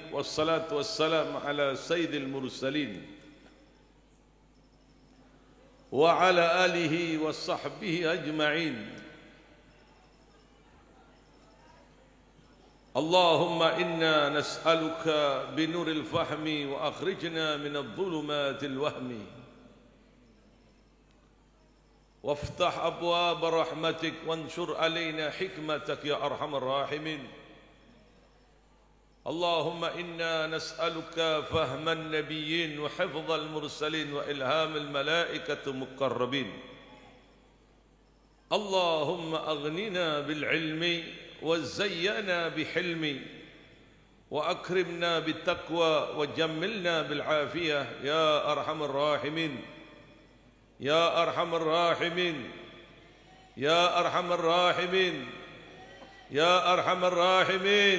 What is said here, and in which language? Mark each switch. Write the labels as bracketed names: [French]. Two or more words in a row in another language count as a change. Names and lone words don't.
[Arabic] والصلاة والسلام على سيد المرسلين وعلى آله وصحبه أجمعين. اللهم إنا نسألك بنور الفهم وأخرجنا من ظلمات الوهم وافتح أبواب رحمتك وانشر علينا حكمتك يا أرحم الراحمين. اللهم إنا نسألك فهم النبيين وحفظ المرسلين وإلهام الملائكة المقربين. اللهم أغننا بالعلم وزينا بحلمي وأكرمنا بالتقوى وجملنا بالعافية يا أرحم الراحمين يا أرحم الراحمين يا أرحم الراحمين يا أرحم الراحمين.